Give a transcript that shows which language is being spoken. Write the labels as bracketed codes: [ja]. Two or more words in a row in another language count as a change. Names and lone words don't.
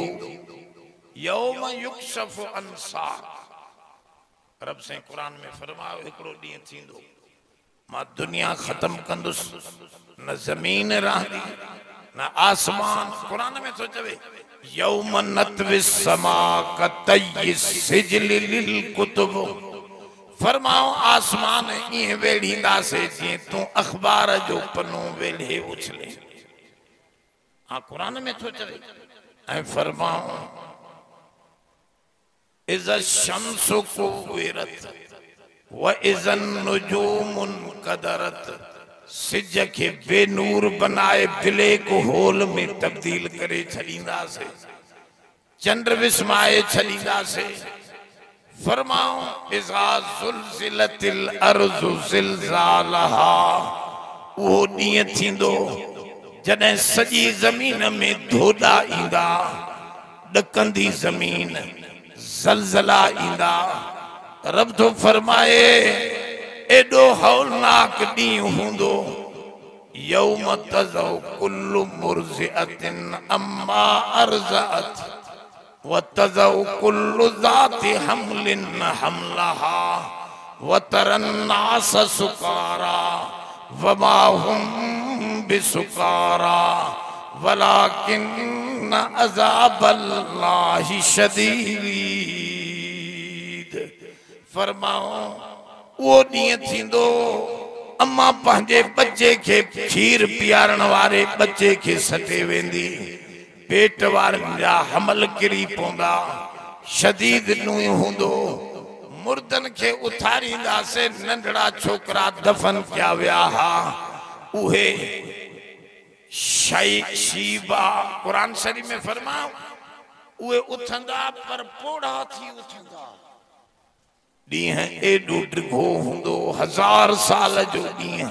[ar] يوم يكشف عن ساق, [sd] रब से कुरान में फरमायो हिकड़ो ॾींहं थींदो मां दुनिया खत्म कंदुस, न जमीन रहंदी न आसमान। कुरान में तो चवे [ar] يوم نطوي السماء كطي السجل للكتب. [sd] फरमाओ आसमान ये वेड़ींदा से जी तू अखबार जो पन्नो वेले उछले। हाँ कुरान में तो चवे। ऐ फरमाओ [ar] إذا الشمس كورت وإذا النجوم انكدرت. [sd] सिज के बेनूर बनाए ब्लैक होल में तब्दील करे छड़ींदा से, चंद्र विस्माए छड़ींदा से। फरमाओ [ar] إذا زلزلت الأرض زلزالها, [sd] वो ॾींहं थींदो जॾहिं सॼी ज़मीन में धोॾा ईंदा, ॾकंदी ज़मीन, ज़लज़ला ईंदा। रब तो फरमाए एडो हौलनाक ॾींहुं हूंदो [ar] يوم تذهل كل مرضعة عما أرضعت وتضع كل ذات حمل حملها وترى الناس سكارى وما هم بسكارى ولكن عذاب الله شديد. [sd] फरमाओ वो ॾींहं थींदो अम्मा पंहिंजे बच्चे के खीर पियारण वारे बच्चे के सटे वेंदी, पेट वारनि जा हमल किरी पवंदा, शदीद ॾींहुं हूंदो। मुर्दन के उथारींदा से, नंढड़ा छोकरा दफन किया विया हा उहे शीबा। कुरान शरीफ में फरमाओ उहे उथंदा पर पोड़ा थी उथंदा। ॾींहं एॾो ॾिघो हूंदो 1000 साल जो ॾींहं।